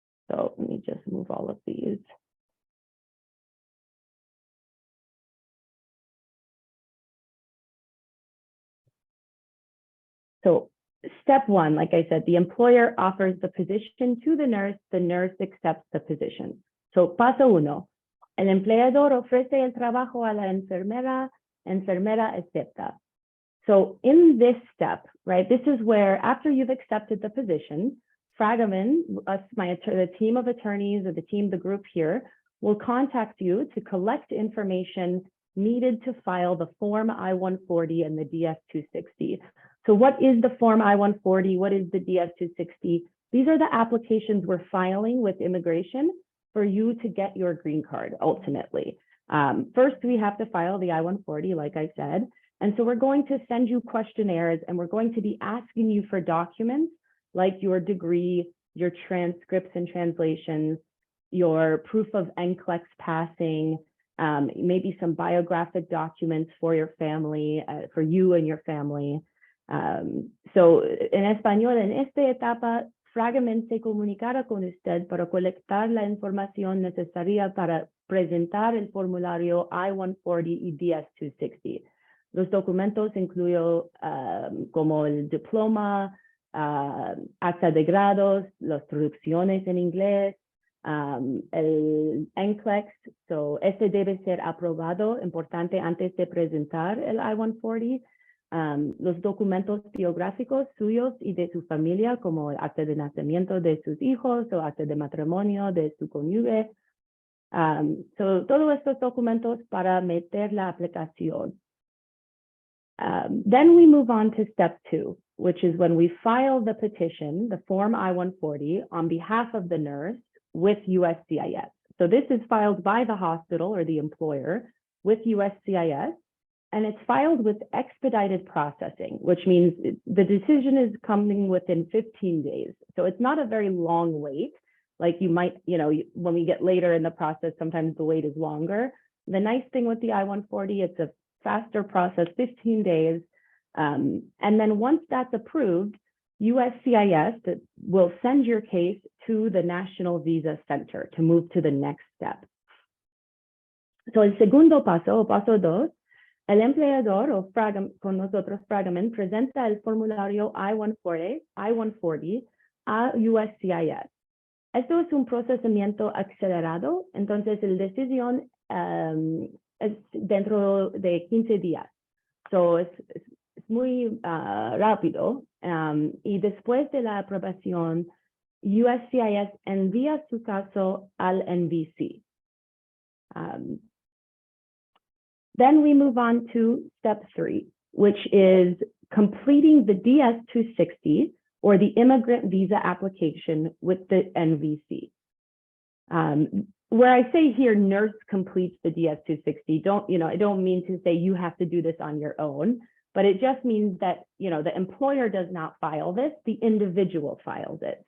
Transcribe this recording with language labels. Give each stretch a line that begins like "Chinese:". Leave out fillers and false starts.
English: So let me just move all of these. So step 1, like I said, the employer offers the position to the nurse accepts the position.
Spanish: So paso 1, el empleador ofrece el trabajo a la enfermera acepta.
English: So in this step, right, this is where after you've accepted the position, FRAGOMEN, the team of attorneys or the group here, will contact you to collect information needed to file the Form I-140 and the DS-260. So what is the Form I-140? What is the DS-260? These are the applications we're filing with immigration for you to get your green card, ultimately. First, we have to file the I-140, like I said. And so we're going to send you questionnaires, and we're going to be asking you for documents like your degree, your transcripts and translations, your proof of NCLEX passing, maybe some biographic documents for your family, for you and your family.
Spanish: So en español, en esta etapa, FRAGOMEN se comunicará con usted para colectar la información necesaria para presentar el formulario I-140 y DS-260. Los documentos incluyen como el diploma, acta de grados, las traducciones en inglés, el NCLEX. So este debe ser aprobado, importante, antes de presentar el I-140. Los documentos biográficos suyos y de su familia, como el acta de nacimiento de sus hijos o acta de matrimonio de su cónyuge. So, todos estos documentos para meter la aplicación.
English: Then we move on to step 2, which is when we file the petition, the Form I-140, on behalf of the nurse with USCIS. So this is filed by the hospital or the employer with USCIS. And it's filed with expedited processing, which means the decision is coming within 15 days. So it's not a very long wait. Like you might, when we get later in the process, sometimes the wait is longer. The nice thing with the I-140, it's a faster process, 15 days. And then once that's approved, USCIS will send your case to the National Visa Center to move to the next step.
Spanish: So el segundo paso, o paso 2, el empleador o con nosotros FRAGOMEN presenta el formulario I-140 a USCIS. Esto es un procesamiento acelerado, entonces la decisión es dentro de 15 días. So es muy rápido. Y después de la aprobación, USCIS envía su caso al NVC.
English: Then we move on to step 3, which is completing the DS-260 or the immigrant visa application with the NVC. Where I say here, nurse completes the DS-260, I don't mean to say you have to do this on your own, but it just means that, the employer does not file this, the individual files it.